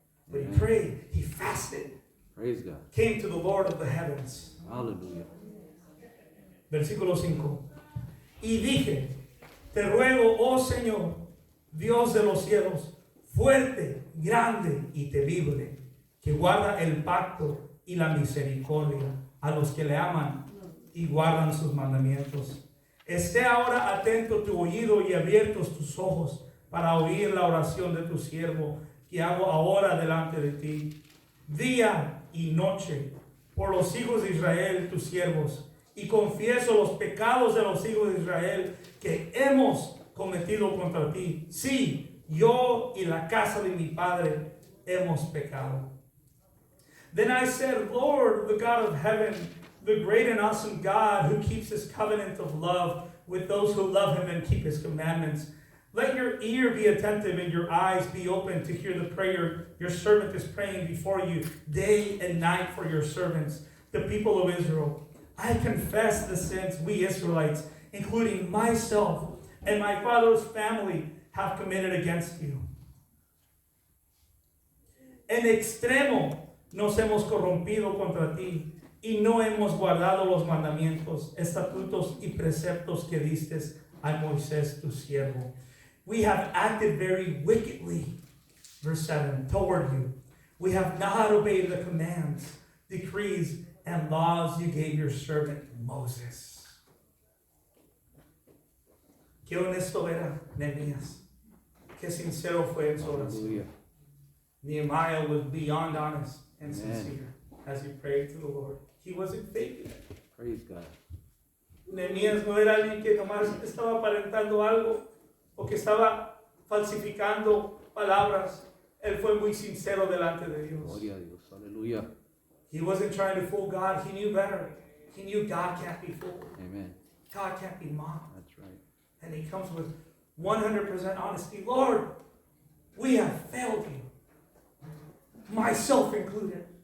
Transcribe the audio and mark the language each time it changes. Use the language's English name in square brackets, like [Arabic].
[English] But he prayed, he fasted, Praise God. came to the Lord of the heavens. Hallelujah. [Spanish] Versículo 5. Y dije, te ruego, oh Señor, Dios de los cielos, fuerte, grande y temible, que guarda el pacto y la misericordia a los que le aman y guardan sus mandamientos. Esté ahora atento tu oído y abiertos tus ojos para oír la oración de tu siervo que hago ahora delante de ti, día y noche, por los hijos de Israel, tus siervos, y confieso los pecados de los hijos de Israel que hemos cometido contra ti. Sí, yo y la casa de mi padre hemos pecado. [English] Then I said, Lord, the God of heaven, the great and awesome God who keeps his covenant of love with those who love him and keep his commandments, let your ear be attentive and your eyes be open to hear the prayer your servant is praying before you day and night for your servants, the people of Israel. I confess the sins we Israelites, including myself and my father's family, have committed against you. [Spanish] En extremo nos hemos corrompido contra ti y no hemos guardado los mandamientos, estatutos y preceptos que diste a Moisés tu siervo. [English] We have acted very wickedly, verse 7, toward you. We have not obeyed the commands, decrees, and laws you gave your servant Moses. [Spanish] Qué honesto era Nehemías. Qué sincero fue en su oración. Hallelujah. [English] Nehemiah was beyond honest and Amen. sincere as he prayed to the Lord. He wasn't faking it. Praise God. [Spanish] Nehemías no era alguien que nomás estaba aparentando algo o que estaba falsificando palabras. Él fue muy sincero delante de Dios. Gloria a Dios. Hallelujah. [English] He wasn't trying to fool God. He knew better. He knew God can't be fooled. Amen. God can't be mocked. That's right. And he comes with 100% honesty. Lord, we have failed you. Myself included.